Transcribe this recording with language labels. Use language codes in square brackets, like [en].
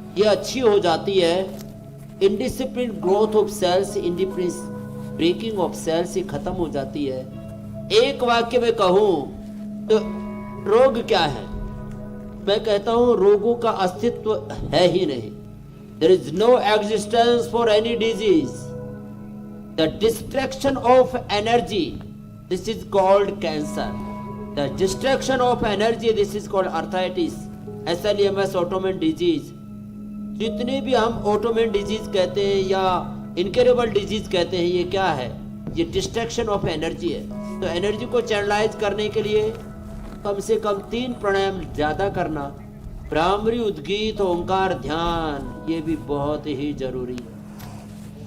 [hi] ये अच्छी हो जाती है। [en] indiscipline growth of cells, [hi] independent breaking of sales ये खत्म हो जाती है। एक वाक्य में कहूं तो रोग क्या है, मैं कहता हूं रोगों का अस्तित्व है ही नहीं। [en] There is no existence for any disease. The distraction of energy, this is called cancer. The distraction of energy, this is called arthritis, SLEMS, autoimmune disease. [hi] जितने भी हम ऑटोमेन डिजीज कहते हैं या इनक्योरेबल डिजीज कहते हैं, ये क्या है? ये [en] distraction of energy [hi] है। तो एनर्जी को चैनलाइज करने के लिए कम से कम 3 प्राणायाम ज्यादा करना, भ्रामरी, उद्गीत, ओंकार, ध्यान, ये भी बहुत ही जरूरी है।